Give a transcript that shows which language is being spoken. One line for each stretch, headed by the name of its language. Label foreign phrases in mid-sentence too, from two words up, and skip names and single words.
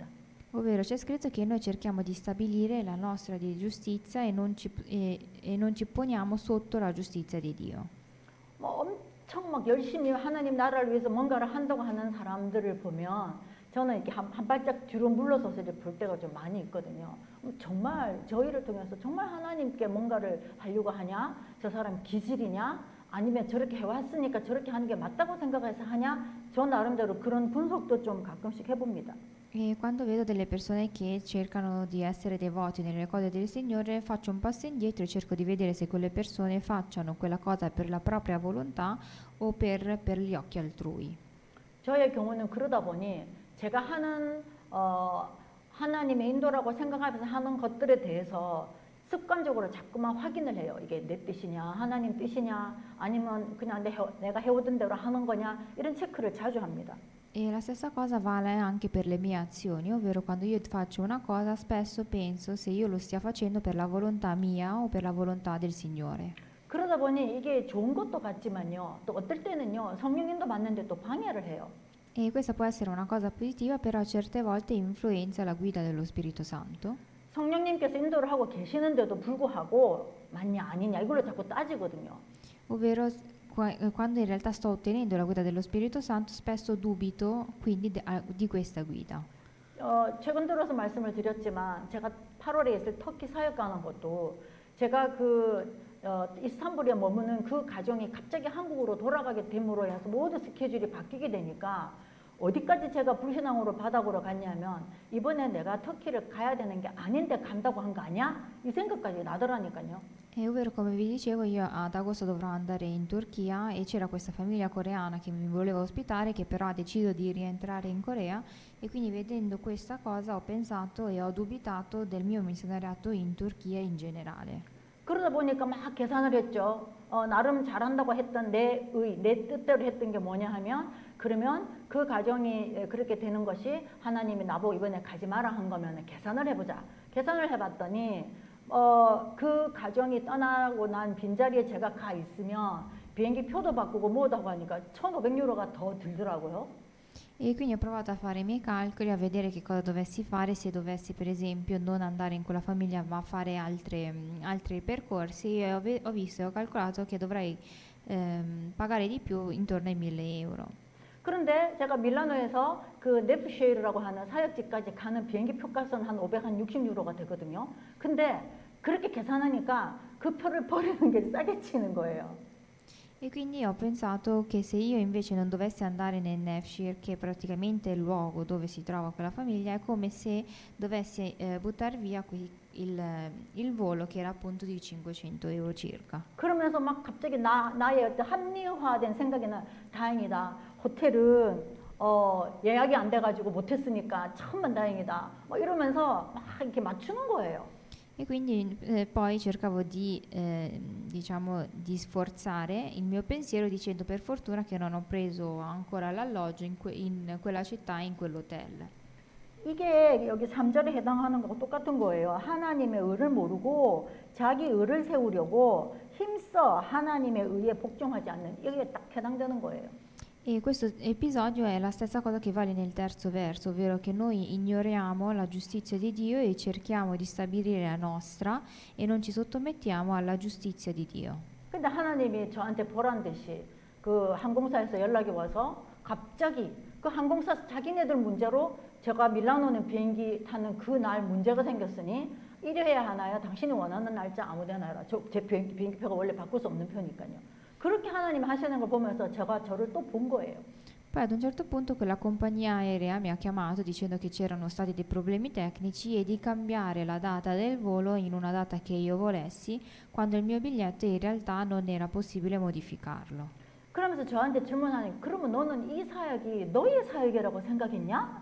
Italian: Ovvero c'è scritto che noi cerchiamo di stabilire la nostra di giustizia e non ci poniamo sotto la giustizia di Dio.
Korean: 뭐 엄청 막 열심히 하나님 나라를 위해서 뭔가를 한다고 하는 사람들을 보면 저는 이렇게 한 발짝 뒤로 물러서서 볼 때가 좀 많이 있거든요. 정말 저희를 통해서 정말 하나님께 뭔가를 하려고 하냐? 저 사람 기질이냐? 아니면 저렇게 해왔으니까 저렇게 하는 게 맞다고 생각해서 하냐? 저 나름대로 그런 분석도 좀 가끔씩 해봅니다.
Italian: E quando vedo delle persone che cercano di essere devoti nelle cose del Signore, faccio un passo indietro e cerco di vedere se quelle persone facciano quella cosa per la propria volontà o per gli occhi altrui.
Korean: 저의 경우는 그러다 보니 제가 하는 하나님의 인도라고 생각하면서 하는 것들에 대해서 습관적으로 자꾸만 확인을 해요. 이게 내 뜻이냐, 하나님 뜻이냐, 아니면 그냥 내가 해오던 대로 하는 거냐, 이런 체크를 자주 합니다.
Italian: E la stessa cosa vale anche per le mie azioni, ovvero quando io faccio una cosa, spesso penso se io lo stia facendo per la volontà mia o per la volontà del Signore.
Korean: 그러다 보니 이게 좋은 것도 같지만요, 또 어떨 때는요, 성령 인도 받는데 또 방해를 해요.
Italian: E questa può essere una cosa positiva, però certe volte influenza la guida dello Spirito Santo.
Korean: 성령님께서 인도를 하고 계시는데도 불구하고 맞냐 아니냐 이걸로 자꾸 따지거든요.
Italian: Ovvero quando in realtà sto ottenendo la guida dello Spirito Santo, spesso dubito quindi di questa guida.
Korean: 최근 들어서 말씀을 드렸지만 제가 8월에 있을 터키 사역 가는 것도 제가 이스탄불에 머무는 그 가정이 갑자기 한국으로 돌아가게 됨으로 해서 모든 스케줄이 바뀌게 되니까 어디까지 제가 불신앙으로 바닥으로 갔냐면 이번에 내가 터키를 가야 되는 게 아닌데 간다고 한 거 아니야? 이 생각까지 나더라니까요.
Italian: E ovvero, come vi dicevo, io ad agosto dovrò andare in Turchia e c'era questa famiglia coreana che mi voleva ospitare, che però ha deciso di rientrare in Corea, e quindi vedendo questa cosa ho pensato e ho dubitato del mio missionariato in Turchia in generale.
Korean: 그러다 보니까 막 계산을 했죠. 나름 잘한다고 했던 내 뜻대로 했던 게 뭐냐 하면 그러면 그 가정이 그렇게 되는 것이 하나님이 나보고 이번에 가지 마라 한 거면 계산을 해보자. 계산을 해봤더니 그 가정이 떠나고 난 빈자리에 제가 가 있으면 비행기 표도 바꾸고 뭐도 하고 하니까 1,500유로가 더 들더라고요.
Italian: E quindi ho provato a fare i miei calcoli, a vedere che cosa dovessi fare se dovessi per esempio non andare in quella famiglia ma fare altri percorsi, e ho visto e ho calcolato che dovrei pagare di più intorno ai 1.000 euro.
Korean: 그런데 제가 밀라노에서 그 네프쉐이르라고 하는 사역지까지 가는 비행기 표값은 한 560유로가 되거든요. 근데 그렇게 계산하니까 그 표를 버리는 게 싸게 치는 거예요.
Italian: E quindi ho pensato che se io invece non dovessi andare nel Nevşehir, che è praticamente il luogo dove si trova quella famiglia, è come se dovessi buttare via il volo, che era appunto di 500 euro circa.
Korean: 그러면서 막 갑자기 나의 어떤 합리화된 생각에는 다행이다. 호텔은 예약이 안 돼가지고 못했으니까 천만 다행이다. 막 이러면서 막 이렇게 맞추는 거예요.
Italian: E quindi poi cercavo diciamo, di sforzare il mio pensiero dicendo per fortuna che non ho preso ancora l'alloggio in quella città, in quell'hotel.
Korean: 이게 여기 3절에 해당하는 거하고 똑같은 거예요. 하나님의 의를 모르고 자기 의를 세우려고 힘써 하나님의 의에 복종하지 않는, 이게 딱 해당되는 거예요.
Italian: E questo episodio è la stessa cosa che vale nel terzo verso, ovvero che noi ignoriamo la giustizia di Dio e cerchiamo di stabilire la nostra e non ci sottomettiamo alla giustizia di Dio.
Korean: 근데 하나님이 저한테 보란 듯이 그 항공사에서 연락이 와서 갑자기 그 항공사 자기네들 문제로 제가 밀라노는 비행기 타는 그 날 문제가 생겼으니 이래야 하나요? 당신이 원하는 날짜 아무데나 해라. 제 비행기표가 원래 바꿀 수 없는 표니까요. 그렇게 하나님이 하시는 걸 보면서 제가 저를 또 본 거예요.
Italian: Poi ad un certo punto quella compagnia aerea mi ha chiamato dicendo che c'erano stati dei problemi tecnici e di cambiare la data del volo in una data che io volessi, quando il mio biglietto in realtà non era possibile modificarlo.
Korean: 그러면서 저한테 질문하니 그러면 너는 이 사역이 너의 사역이라고 생각했냐?